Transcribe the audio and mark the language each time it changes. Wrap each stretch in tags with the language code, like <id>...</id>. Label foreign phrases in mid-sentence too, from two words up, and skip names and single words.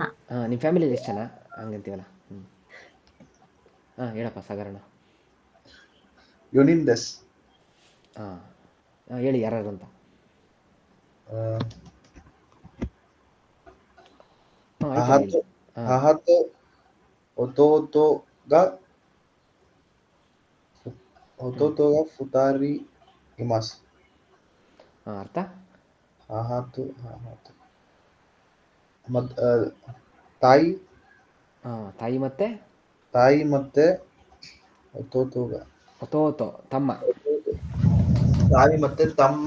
<kn>ನಿಮ್ಮ ಫ್ಯಾಮಿಲಿಯಲ್ಲಿ ಎಷ್ಟು ಜನ ಹಂಗಂತೀವಲ್ಲ. ಹೇಳಪ್ಪ ಸಾಗರಣ್ಣ.</kn> <ja>Yonindes.</ja> <kn>ಹೇಳಿ ಯಾರು ಅಂತ. ಆಯ್ತು.</kn> <ja>母と 弟 が 二人 います.</ja> <kn>ಅರ್ಥ? Hahato ತಾಯಿ ಮತ್ತೆ ಒತೋತೋ ತಮ್ಮ. ತಾಯಿ ಮತ್ತೆ ತಮ್ಮ</kn>